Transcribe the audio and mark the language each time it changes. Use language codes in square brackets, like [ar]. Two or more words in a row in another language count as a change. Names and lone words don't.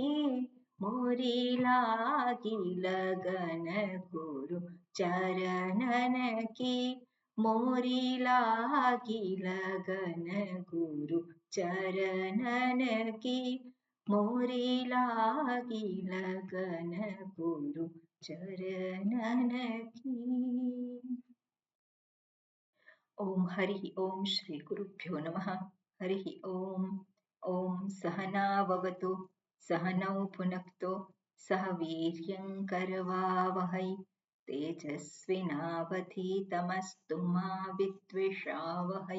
[hi] मोरी लागी लगन गुरु चरणन की। मोरी लागी लगन गुरु चरणन की। मोरी लागी लगन गुरु चरणन की। [sa] ओम हरि ओम श्री गुरुभ्यो नमः। हरि ओम। ओम सहनाववतु सहनौ भुनक्तु सह वीर्यं करवावहै। तेजस्विनावधीतमस्तु मा विद्विषावहै।